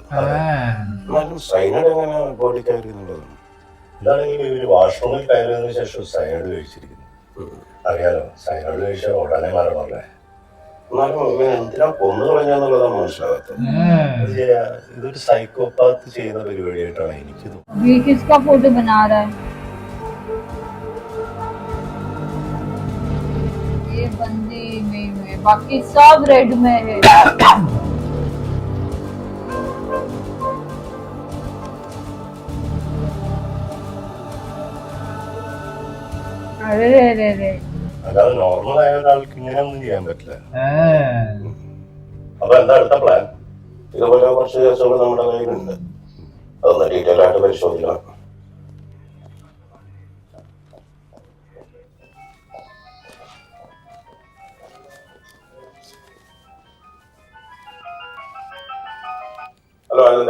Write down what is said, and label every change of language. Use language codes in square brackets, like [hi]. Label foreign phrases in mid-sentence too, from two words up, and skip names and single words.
[ml] എന്നാലും സൈനൈഡ് എങ്ങനെ ബോഡി കയറി എന്നുള്ളതാണ്. ഇതാണെങ്കിൽ ഇവര് വാഷ്റൂമിൽ കയറിയതിനു ശേഷം സൈനൈഡ് കഴിച്ചിരിക്കുന്നു. അറിയാലോ, സൈനൈഡ് കഴിച്ചാൽ ഉടനെ മരണമല്ലേ. എന്നാലും എന്തിനാ കൊന്നു കളഞ്ഞാന്നുള്ളതാണ് മനസ്സിലാകാത്തത്. ഇതൊരു സൈക്കോപാത്ത് ചെയ്യുന്ന പരിപാടിയായിട്ടാണ് എനിക്ക് തോന്നുന്നത്. [hi] ये किसका फोटो बना रहा है? ये बंदी में बाकी सब रेड में है. अरे रे रे रे. [ml] അല്ലാതെ നോർമൽ ആയ ഒരാൾക്ക് ഇങ്ങനെയൊന്നും ചെയ്യാൻ പറ്റില്ല. അപ്പൊ എന്താ അടുത്ത പ്ലാൻ? ഇതുപോലെ കുറച്ച് കേസുകൾ നമ്മുടെ കയ്യിലുണ്ട്, അതൊന്ന് ഡീറ്റെയിൽ ആയിട്ട് പരിശോധിക്കണം. ഹലോ ആനന്ദേ.